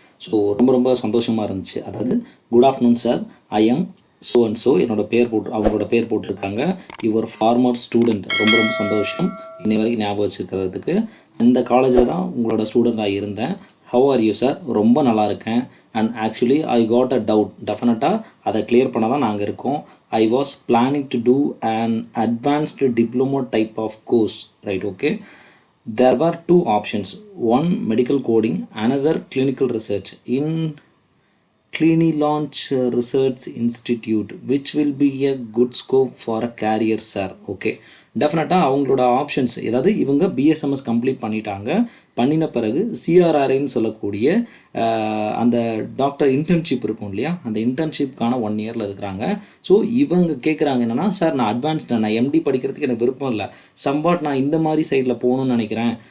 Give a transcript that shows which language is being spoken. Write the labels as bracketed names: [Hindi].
[Tamil] So ரொம்ப ரொம்ப சந்தோஷமாக இருந்துச்சு. அதாவது [English] good afternoon sir, I am so and so [Tamil] என்னோட பேர் அவங்களோட பேர் போட்டிருக்காங்க. [English] Your former student. [Tamil] ரொம்ப ரொம்ப சந்தோஷம் இன்னை வரைக்கும் ஞாபகம் வச்சுருக்கிறதுக்கு. அந்த காலேஜில் தான் உங்களோட ஸ்டூடெண்ட்டாக இருந்தேன். [English] How are you sir? [Tamil] ரொம்ப நல்லா இருக்கேன். [English] And actually I got a doubt. [Tamil] டெஃபினட்டாக அதை கிளியர் பண்ண தான் நாங்கள் இருக்கோம். [English] I was planning to do an advanced diploma type of course, right? Okay. There were two options. One medical coding, another clinical research in Clinilaunch Research Institute, which will be a good scope for a career, sir. Okay. [Tamil] டெஃபினட்டாக அவங்களோட options, ஏதாவது இவங்க BSMS complete பண்ணின பிறகு சிஆர்ஆர்ஐன்னு சொல்லக்கூடிய அந்த doctor internship இருக்கும் இல்லையா, அந்த இன்டர்ன்ஷிப்கான 1 இயரில் இருக்கிறாங்க. ஸோ இவங்க கேட்குறாங்க என்னென்னா, சார் நான் அட்வான்ஸ்டு, நான் எம்டி படிக்கிறதுக்கு எனக்கு விருப்பம் இல்லை, சம்பாட் நான் இந்த மாதிரி சைடில் போகணும்னு நினைக்கிறேன்.